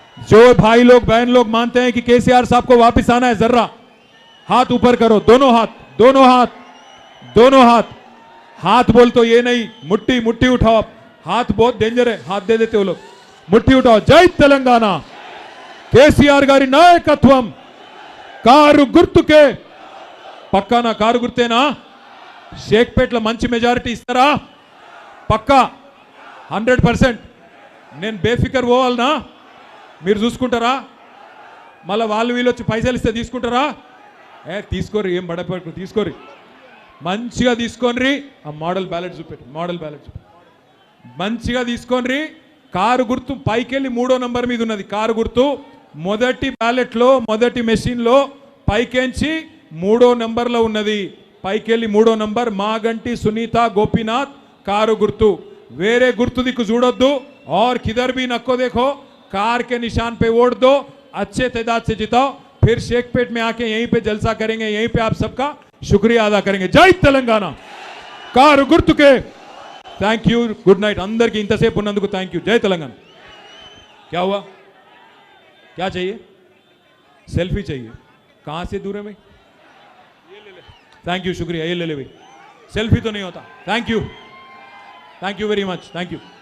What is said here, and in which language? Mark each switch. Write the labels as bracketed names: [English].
[Hindi] जो भाई लोग बहन लोग मानते हैं कि केसीआर साहब को वापस आना है, जर्रा हाथ ऊपर करो, दोनों हाथ, दोनों हाथ, दोनों हाथ। हाथ बोल तो ये नहीं, मुट्ठी मुट्ठी उठाओ आप, हाथ बहुत डेंजर है, हाथ दे देते वो लोग, मुट्ठी उठाओ। [Telugu] जय तेलंगाना, కేసీఆర్ గారి నాయకత్వం, కారు గుర్తుకే, పక్కా నా కారు గుర్తేనా? షేక్పేట్లో మంచి మెజారిటీ ఇస్తారా? పక్కా 100%। నేను బేఫికర్ పోవాలనా? మీరు చూసుకుంటారా? మళ్ళీ వాళ్ళు వీళ్ళు వచ్చి పైసలు ఇస్తే తీసుకుంటారా? తీసుకోరు, ఏం బడపడు తీసుకోరు, మంచిగా తీసుకోండి। ఆ మోడల్ బ్యాలెట్ చూపెట్టు, మోడల్ బ్యాలెట్ చూపెట్టు, మంచిగా తీసుకోండి। కారు గుర్తు పైకెళ్ళి 3వ నంబర్ మీద ఉన్నది కారు గుర్తు, మొదటి బ్యాలెట్లో మొదటి మెషిన్లో పైకెంచి 3వ నంబర్లో ఉన్నది, పైకెళ్ళి 3వ నంబర్ మాగంటి సునీత గోపీనాథ్ కారు గుర్తు, వేరే గుర్తు దిక్కు చూడొద్దు। [Hindi] और किधर भी नको देखो, कार के निशान पे वोट दो, अच्छे तादाद से जिताओ, फिर शेखपेट में आके यहीं पे जलसा करेंगे, यहीं पे आप सबका शुक्रिया अदा करेंगे। [Telugu] जय तेलंगाना, కారు గుర్తుకే। [English] thank you, good night [Hindi] अंदर की इंतसेप उन्नंदुकु थैंक यू। जय तेलंगाना। क्या हुआ, क्या चाहिए? सेल्फी चाहिए, कहां से दूर है भाई? थैंक यू, शुक्रिया, ये ले ले भाई, सेल्फी तो नहीं होता। [English] Thank you very much, thank you.